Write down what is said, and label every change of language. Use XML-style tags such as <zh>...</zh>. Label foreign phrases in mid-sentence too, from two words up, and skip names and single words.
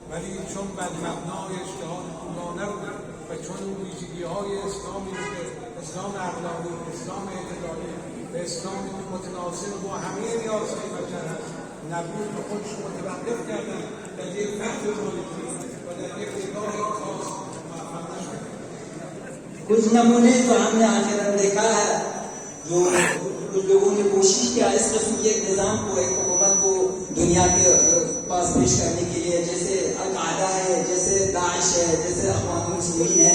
<fa>ولی چون بر مبنای اجتهاد پورانه بود و چون ویژگی‌های اسلامی که اسلام اخلاقی، اسلام اعتدالی و اسلامی که متناسب با همه نیازهای بشر هست نبود به خودش متوقف کردن در یک فرد مالکی و در یک نگاه خاص موفق نشد.</fa> <ur>کچھ نمونے تو ہم نے آخرن دیکھا ہے جو کچھ لوگوں نے کوشش کیا اس قسم کے ایک نظام کو، ایک حکومت کو دنیا کے پاس پیش کرنے کے لیے، جیسے القاعدہ ہے، جیسے داعش ہے، جیسے اقوام مسلمین ہے.</ur>